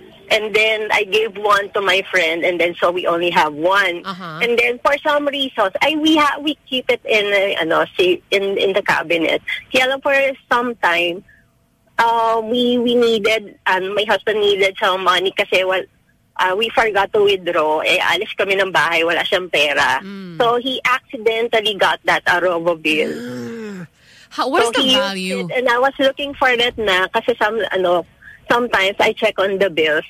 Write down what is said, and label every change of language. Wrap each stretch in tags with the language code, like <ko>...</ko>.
<en>And then I gave one to my friend, and then so we only have one. Uh-huh. And then for some reason, we keep it in in the cabinet. Kailan for some time, we needed, and my husband needed some money kasi we forgot to withdraw.</en> <tl>Alis kami ng bahay, wala siyang pera. Mm.</tl> <en>So he accidentally got that Arovo bill. What's so the value? And I was looking for that</en> <tl>na kasi</tl> <en>sometimes I check on the bills.</en>